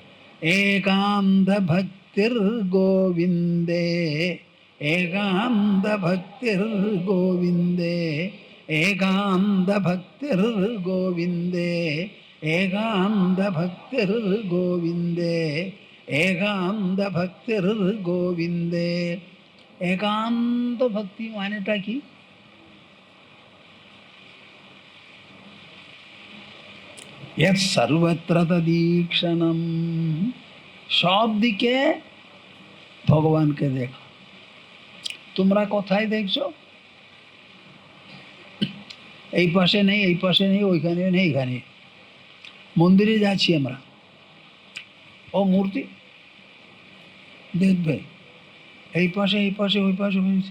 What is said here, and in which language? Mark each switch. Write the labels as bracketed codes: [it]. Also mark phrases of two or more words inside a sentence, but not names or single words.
[bn] একান্ত ভক্তির গোবিন্দে, একান্ত ভক্তির গোবিন্দে, একান্ত ভক্তির গোবিন্দে, একান্ত ভক্তির গোবিন্দে, একান্ত ভক্তির গোবিন্দে। একান্ত ভক্তি মানেটা কি? [sa] यत् सर्वत्र तदीक्षणम। [bn] সব দিকে ভগবানকে দেখো। তোমরা কোথায় দেখছো? এই পাশে নেই, এই পাশে নেই, ওইখানে নেই, এইখানে। মন্দিরে যাচ্ছি আমরা, ও মূর্তি দেখবে এই পাশে, এই পাশে, ওই পাশে হয়েছে।